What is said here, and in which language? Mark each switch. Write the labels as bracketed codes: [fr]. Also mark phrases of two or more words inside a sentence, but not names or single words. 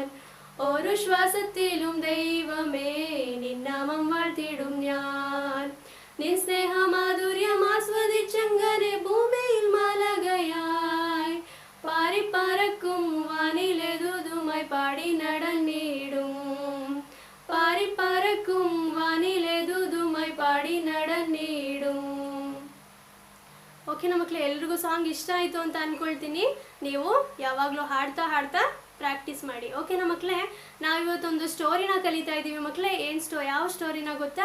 [ml] ഒരു ശ്വാസത്തിലും ദൈവമേ നിൻ നാമം വാഴ്ത്തിടും ഞാൻ. നിൻ സ്നേഹമാധുര്യം ആസ്വദിച്ചങ്ങനെ ഭൂമിയിൽ മാലകയായി പാറിപ്പറക്കും വാനിലെ ദൂതുമായി പാടി നടന്നിടും. പാറിപ്പറക്കും വാനിലെ ദൂതുമായ് പാടി നടന്നിടും. [kn] ಓಕೆನಾ ಮಕ್ಕಳೇ? ಎಲ್ರಿಗೂ ಸಾಂಗ್ ಇಷ್ಟ ಆಯಿತು ಅಂತ ಅಂದ್ಕೊಳ್ತೀನಿ. ನೀವು ಯಾವಾಗಲೂ ಹಾಡ್ತಾ ಪ್ರಾಕ್ಟೀಸ್ ಮಾಡಿ. ಓಕೆನಾ ಮಕ್ಕಳೇ? ನಾವಿವತ್ತೊಂದು ಸ್ಟೋರಿನ ಕಲಿತಾ ಇದ್ದೀವಿ ಮಕ್ಕಳೇ. ಯಾವ ಸ್ಟೋರಿನ ಗೊತ್ತಾ?